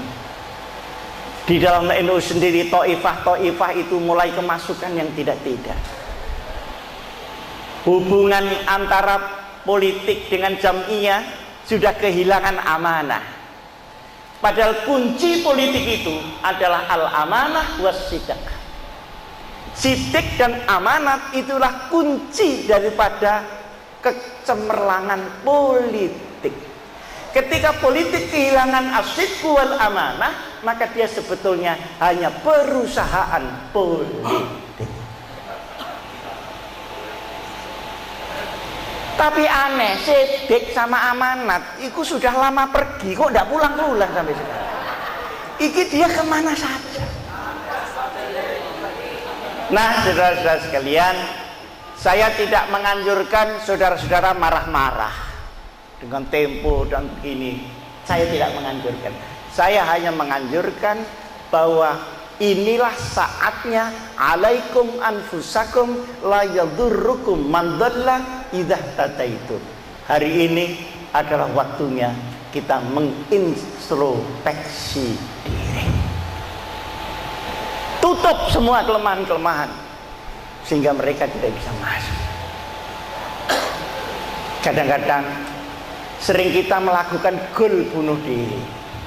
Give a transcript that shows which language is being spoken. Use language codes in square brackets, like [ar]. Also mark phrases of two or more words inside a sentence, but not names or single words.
[id] Di dalam NU sendiri, to'ifah itu mulai kemasukan yang tidak-tidak. Hubungan antara politik dengan Jam'iyah sudah kehilangan amanah. Padahal kunci politik itu adalah [ar] الأمانة والصدق. [id] Sidq dan amanat itulah kunci daripada kecemerlangan politik. Ketika politik kehilangan [ar] الصدق والأمانة, [id] maka dia sebetulnya hanya perusahaan politik. Tapi aneh, sidq sama amanat itu sudah lama pergi, kok tidak pulang-pulang sampai sekarang. Iki dia kemana saja. Nah, saudara-saudara sekalian, saya tidak menganjurkan saudara-saudara marah-marah dengan tempo dan begini. Saya tidak menganjurkan. Saya hanya menganjurkan bahwa inilah saatnya [ar] عليكم أنفسكم لا يضركم من ضل إذا اهتديتم. [id] Hari ini adalah waktunya kita mengintrospeksi diri. Tutup semua kelemahan-kelemahan sehingga mereka tidak bisa masuk. Kadang-kadang sering kita melakukan gol bunuh diri.